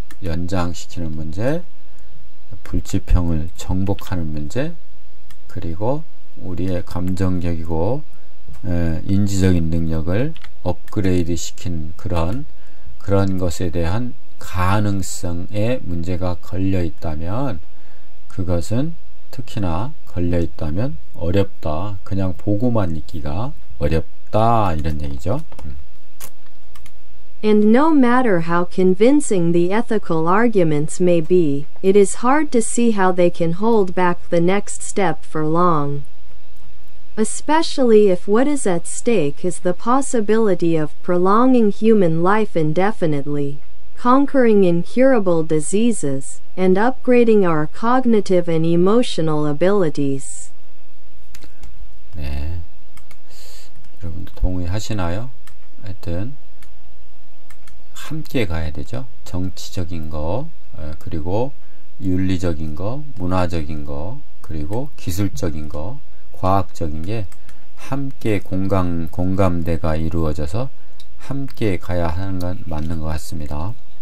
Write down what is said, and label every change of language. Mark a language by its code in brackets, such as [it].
[ko] 연장시키는 문제, 불치병을 정복하는 문제, 그리고 우리의 감정적이고 인지적인 능력을 업그레이드 시킨 그런 것에 대한 가능성에 문제가 걸려 있다면 그것은 특히나 걸려 있다면 어렵다. 그냥 보고만 있기가 어렵다 이런 얘기죠. [en] And no matter how convincing the ethical arguments may be, it is hard to see how they can hold back the next step for long. Especially if what is at stake is the possibility of prolonging human life indefinitely, conquering incurable diseases, and upgrading our cognitive and emotional abilities. [ko] 네, 여러분도 동의하시나요? 하여튼 함께 가야 되죠. 정치적인 거, 그리고 윤리적인 거, 문화적인 거, 그리고 기술적인 거, 과학적인 게 함께 공감대가 이루어져서 함께 가야 하는 건 맞는 것 같습니다.